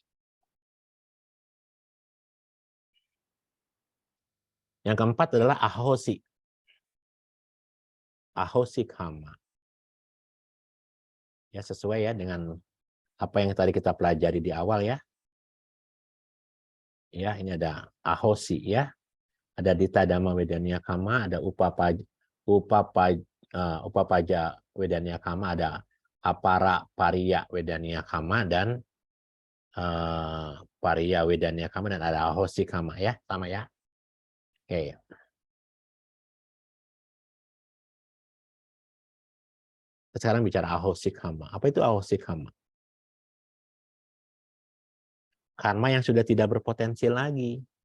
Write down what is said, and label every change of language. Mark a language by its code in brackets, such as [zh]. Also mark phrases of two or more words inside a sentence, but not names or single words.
[id] Yang keempat adalah ahosi. [pi] Ahosi kama. [id] Ya, sesuai ya dengan apa yang tadi kita pelajari di awal ya. Ya, ini ada ahosi ya. [pi] Ada dita dhamma wedaniya kama, ada upapaja wedaniya kama, ada apara pariya wedaniya kama, dan pariya wedaniya kama, [id] dan ada [pi] ahosi kama [id] ya, sama ya. Oke. Sekarang bicara [pi] ahosi kama. [id] Apa itu [pi] ahosi kama? [id] Karma yang sudah tidak berpotensi lagi.